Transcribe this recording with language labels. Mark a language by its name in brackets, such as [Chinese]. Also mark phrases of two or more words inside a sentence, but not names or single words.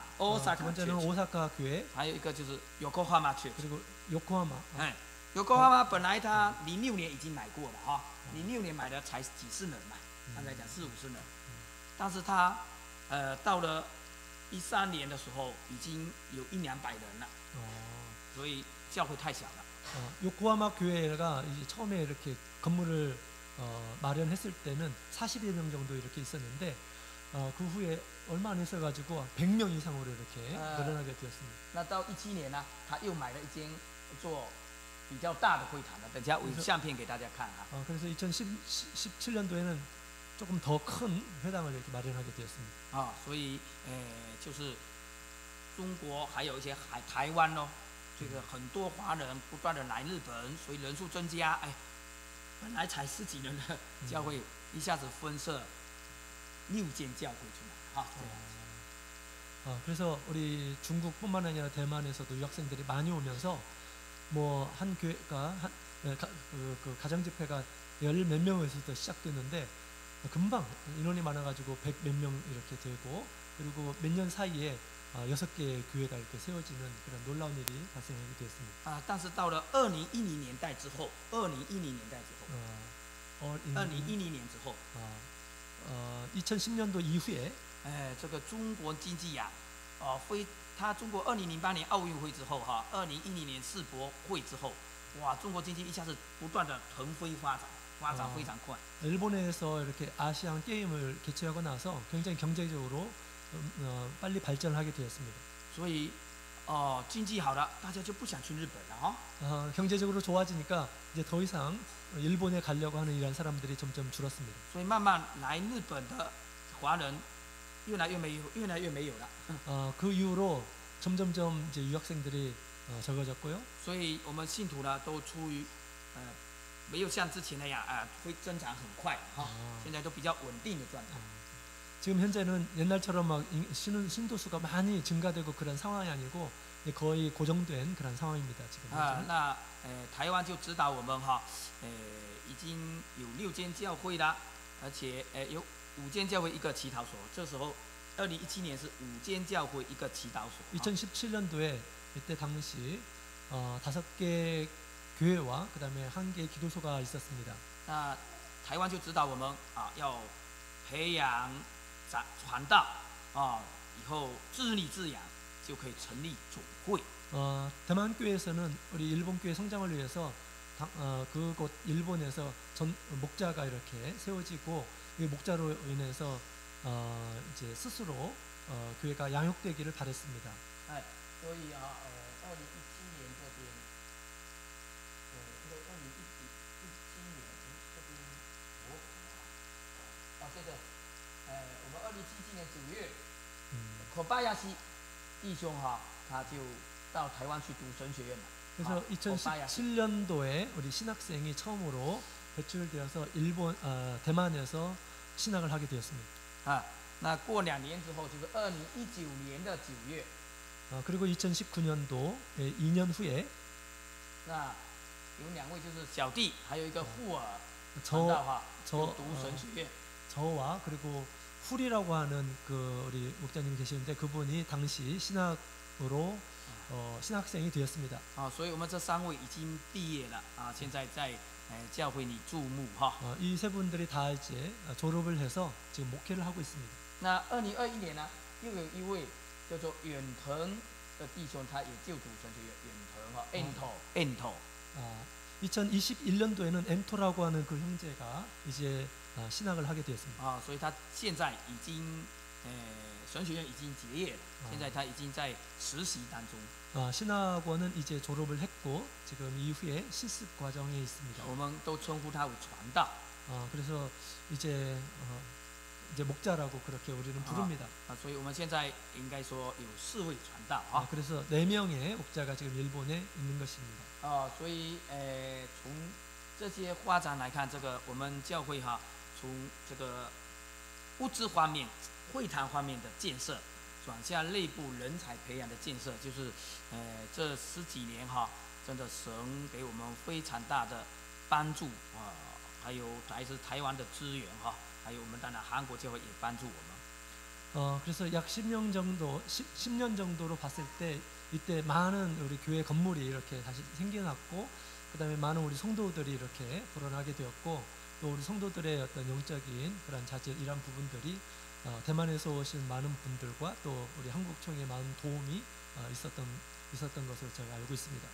[Korean] 두 오사카 번째는 오사카 교회, [Chinese] 还有一个就是 Yokohama Church。 [Korean] 그리고 요코하마. [Chinese] Yokohama 本来他06年已经买过了06年买的才几十人嘛，刚才讲40-50人，但是他到了13年的时候已经有100-200人了，所以教会太小了。 [Korean] 요코하마 교회가 이제 처음에 이렇게 건물을 마련했을 때는 40여 명 정도 이렇게 있었는데 그 후에 얼마 안 있어가지고 100명 이상으로 이렇게 늘어나게 되었습니다. [Chinese] 那到17年呢，他又买了一间做比较大的会堂了，等下我有相片给大家看啊。 [Korean] 그래서 2017년도에는 조금 더 큰 회당을 이렇게 마련하게 되었습니다. [Chinese] 所以就是中国还有一些台湾这个很多华人不断的来日本，所以人数增加，本来才10几人的教会，一下子分社6间教会出来，这样。 [Korean] 그래서 우리 중국뿐만 아니라 대만에서도 유학생들이 많이 오면서 뭐 한 교회가 그 가정 집회가 10 몇 명에서부터 시작됐는데 금방 인원이 많아가지고 100 몇 명 이렇게 되고 그리고 몇 년 사이에 6개의 교회가 이렇게 세워지는 그런 놀라운 일이 발생하게 되었습니다. [Chinese] 但是到了2010年代之后，2010年之后 [Korean] ，2010년도 이후에 [Chinese] 这个中国经济呀，他中国2008年奥运会之后2010年世博会之后，哇，中国经济一下子不断的腾飞发展非常快。 [Korean] 일본에서 이렇게 아시안 게임을 개최하고 나서 굉장히 경제적으로 빨리 발전하게 되었습니다. [Chinese] 所以经济好了，大家就不想去日本了 [Korean] 경제적으로 좋아지니까 이제 더 이상 일본에 가려고 하는 이란 사람들이 점점 줄었습니다. [Chinese] 所以慢慢来日本的华人越来越没有了。 [Korean] 그 이후로 점점점 이제 유학생들이 적어졌고요. [Chinese] 所以我们信徒呢都出于没有像之前那样会增长很快现在都比较稳定的状态。 [Korean] 지금 현재는 옛날처럼 막 신도수가 많이 증가되고 그런 상황이 아니고 거의 고정된 그런 상황입니다. 지금. [Chinese] 那台湾就指导我们已经有6间教会了，而且有5间教会一个祈祷所。这时候2017年是5间教会一个祈祷所。 [Korean] 2017년도에 이때 당시 5개 교회와 그다음에 1개 기도소가 있었습니다. [Chinese] 那台湾就指导我们要培养传道以后致力滋养，就可以成立总会。 [Korean] 대만 교회에서는 우리 일본 교회 성장을 위해서 그곳 일본에서 목자가 이렇게 세워지고 이 목자로 인해서 이제 스스로 교회가 양육되기를 바랬습니다. [Chinese] 哎，所以啊，2017年这边，因为2017年这边，这个，我们2077年9月，可巴亚西弟兄哈，他就到台湾去读神学院了。 [Korean] 그래서 2017년도에 우리 신학생이 처음으로 배출되어서 대만에서 신학을 하게 되었습니다. [Chinese] 那过2年之后，就是2019年的9月。 [Korean] 그리고 2019년도 2년 후에 [Chinese] 那有2位就是小弟，还有一个富尔传道哈，就读神学院。 [Korean] 저와 그리고 훌이라고 하는 그 우리 목자님이 계시는데 그분이 당시 신학으로 신학생이 되었습니다. [Chinese] 所以我们这3位已经毕业了啊，现在在教会里注目哈。 [Korean] 이 세 분들이 다 이제 졸업을 해서 지금 목회를 하고 있습니다. [Chinese] 那2021年呢，又有一位叫做远藤的弟兄，他也就读神学院，远藤哈 ，Ento。 [Korean] 2021년도에는 엔토라고 하는 그 형제가 이제 신학을 하게 되었습니다. [Chinese] 所以他现在已经神学院已经结业了，现在他已经在实习当中。 [Korean] 신학원은 이제 졸업을 했고 지금 이후에 실습 과정에 있습니다. [Chinese] 我们都称呼他为传道。 [Korean] 그래서 이제 목자라고 그렇게 우리는 부릅니다. [Chinese] 所以我们现在应该说有4位传道啊。 [Korean] 그래서 4명의 목자가 지금 일본에 있는 것입니다. [Chinese] 所以从这些发展来看，这个我们教会哈，从这个物质方面、会堂方面的建设，转向内部人才培养的建设，就是这10几年哈，真的神给我们非常大的帮助啊，还有来自台湾的资源哈，还有我们当然韩国教会也帮助我们。 [Korean] 그래서 약 10년 정도로 봤을 때 이때 많은 우리 교회 건물이 이렇게 다시 생겨났고 그다음에 많은 우리 성도들이 이렇게 불어나게 되었고 또 우리 성도들의 어떤 영적인 그런 자질 이런 부분들이 대만에서 오신 많은 분들과 또 우리 한국총회의 많은 도움이 있었던 것으로 제가 알고 있습니다.